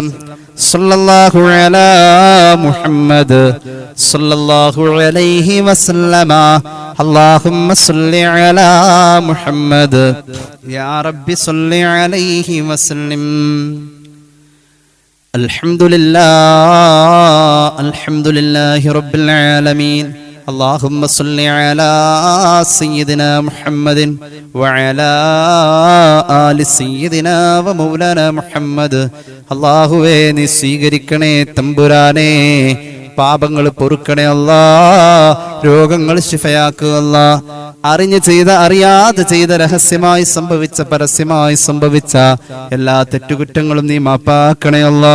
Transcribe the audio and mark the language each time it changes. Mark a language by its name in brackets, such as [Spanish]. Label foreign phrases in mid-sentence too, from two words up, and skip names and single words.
[Arabic] സല്ലല്ലാഹു അലാ മുഹമ്മദ് സല്ലല്ലാഹു അലൈഹി വസല്ലമ. അല്ലാഹുമ്മ സല്ലി അലാ മുഹമ്മദ് യാ റബ്ബി സല്ലി അലൈഹി വസല്ലം. അൽഹംദുലില്ലാഹി റബ്ബിൽ ആലമീൻ. اللهم صل على سيدنا محمد وعلى آل سيدنا ومولانا محمد. [Malayalam] അല്ലാഹുവേ നീ സ്വീകരിക്കണേ തമ്പുരാനേ, പാപങ്ങൾ പൊറുക്കണേ അല്ലാ, രോഗങ്ങൾ ശിഫയാക്കുക അല്ലാ. അറിഞ്ഞു ചെയ്ത അറിയാതെ ചെയ്ത രഹസ്യമായി സംഭവിച്ച പരസ്യമായി സംഭവിച്ച എല്ലാ തെറ്റുകുറ്റങ്ങളും നീ മാപ്പാക്കണേ അല്ലാ.